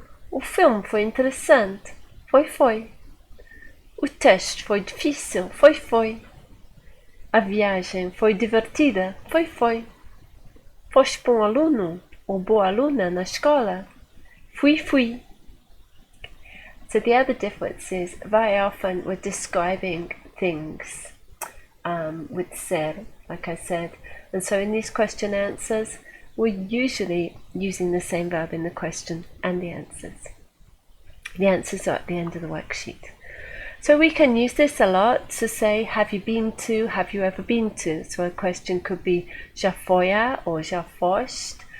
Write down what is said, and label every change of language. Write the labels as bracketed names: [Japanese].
[Portuguese] O filme foi interessante? Foi. O teste foi difícil? Foi. A viagem foi divertida? Foi. Foste bom aluno ou boa aluna na escola? Fui. [English] So the other difference is very often we're describing things with ser, like I said, and so in these question answers we're usually using the same verb in the question and the answers. The answers are at the end of the worksheet. So we can use this a lot to say, have you been to, have you ever been to? So a question could be, [Portuguese] já foi a [English] or [Portuguese] já foste?